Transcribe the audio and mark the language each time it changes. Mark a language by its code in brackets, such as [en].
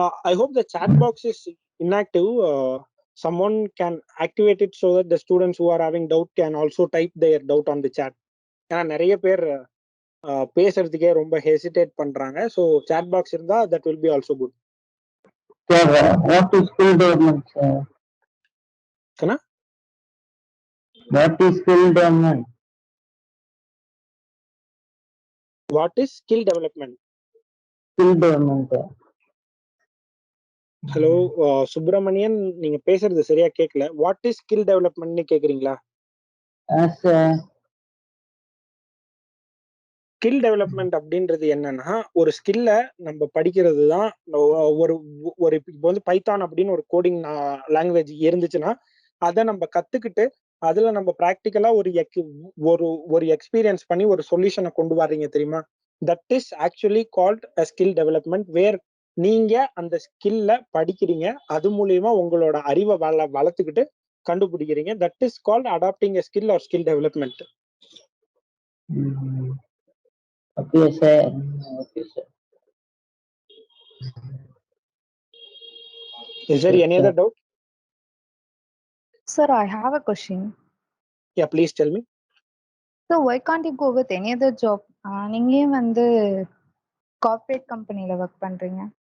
[en] I hope the chat box is inactive. Someone can activate it so that the students who are having doubt can also type their doubt on the chat. [ta] ஏன்னா நிறைய பேர் பேசுறதுக்கே ரொம்ப hesitate பண்றாங்க. [en] so chat box [ta] இருந்தா [en] that will be also good. What is skill development, sir? Kana? What is skill development? What is skill development? Skill development. [ta] Hello Subramanian, நீங்க பேசுறது சரியா கேட்கல. [en] what is skill டெவலப்மெண்ட்னு [ta] கேக்குறீங்களா? ஸ்கில் டெவலப்மெண்ட் அப்படின்றது என்னன்னா, ஒரு ஸ்கில்ல நம்ம படிக்கிறது தான். ஒரு இப்போ வந்து பைத்தான் அப்படின்னு ஒரு கோடிங் லாங்குவேஜ் இருந்துச்சுன்னா அதை நம்ம கத்துக்கிட்டு அதுல நம்ம ப்ராக்டிக்கலா ஒரு எக்ஸ்பீரியன்ஸ் பண்ணி ஒரு சொல்யூஷனை கொண்டு வர்றீங்க தெரியுமா? [en] That is actually called a skill development. [ta] வேர் நீங்க அந்த ஸ்கில்ல படிக்கிறீங்க, அது மூலியமா உங்களோட அறிவை வளர்த்துக்கிட்டு கண்டுபிடிக்கிறீங்க. [en] That is called adapting a skill or skill development. Okay, sir. Okay, sir. Is there any other doubt? Sir, I have a question. Yeah, please tell me. So why can't you go with any other job? [ta] நீங்களே வந்து corporate கம்பெனில work பண்றீங்க.